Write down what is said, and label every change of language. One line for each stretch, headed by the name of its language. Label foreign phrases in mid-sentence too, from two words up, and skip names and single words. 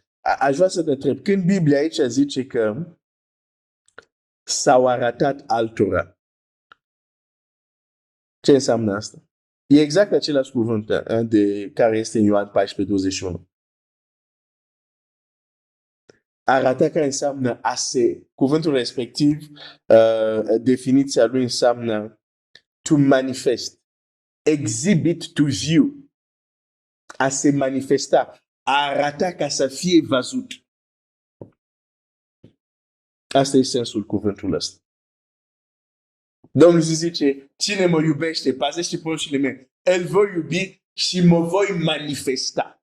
Romanian: Aș vrea să te întreb, când Biblia aici zice că s-au arătat altora, ce înseamnă asta? E exact același cuvânt de care este în Ioan 14:21. Arăta care înseamnă a se, cuvântul respectiv, definiția lui înseamnă
English: to manifest, exhibit to view,
Romanian: a se manifesta, a arăta ca să fie văzut. Asta e sensul cuvântului ăsta. Domnul zice, cine mă iubește, păzește poruncile mele, îl voi iubi și mă voi manifesta.